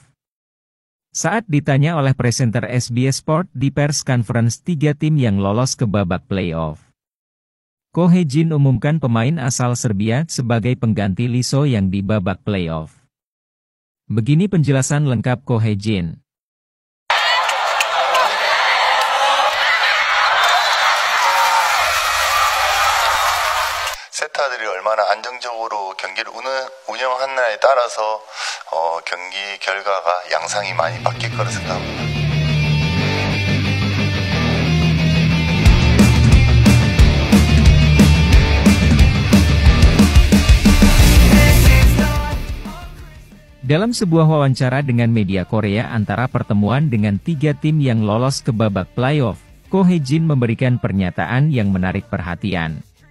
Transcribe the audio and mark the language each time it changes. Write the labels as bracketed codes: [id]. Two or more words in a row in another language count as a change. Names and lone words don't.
[id] Saat ditanya oleh presenter SBS Sport di [en] press conference [id] 3 tim yang lolos ke babak playoff, Ko Hye-jin umumkan pemain asal Serbia sebagai pengganti Lee Soo-yang di babak playoff. Begini penjelasan lengkap Ko Hye-jin. [ko] 세타들이 얼마나 안정적으로 경기를 운영하느냐에 따라서 경기 결과가 양상이 많이 바뀔 거라 생각합니다. [id] Dalam sebuah wawancara dengan media Korea antara pertemuan dengan 3 tim yang lolos ke babak playoff, Ko Hye-jin memberikan pernyataan yang menarik perhatian.